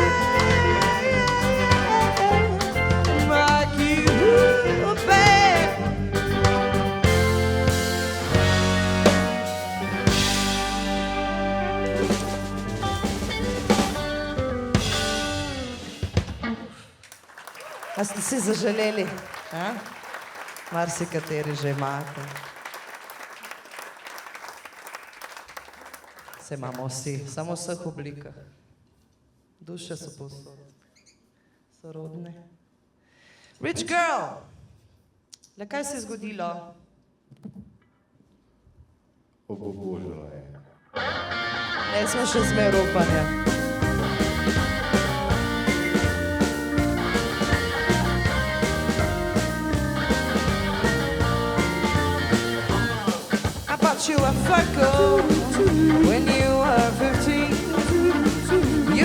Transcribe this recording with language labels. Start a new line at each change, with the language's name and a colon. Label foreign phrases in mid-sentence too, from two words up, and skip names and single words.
English: My Cupid.
Slovenian: A ste si zaželeli? Marsikateri že imate. Se imamo vsi, samo v vseh oblikah. Duše so povsod. Sorodne.
English: Rich girl!
Slovenian: Le kaj se je zgodilo? Obogožila je. Ne, smo še zmer ropanja.
English: I bought you a fur coat when you were 15.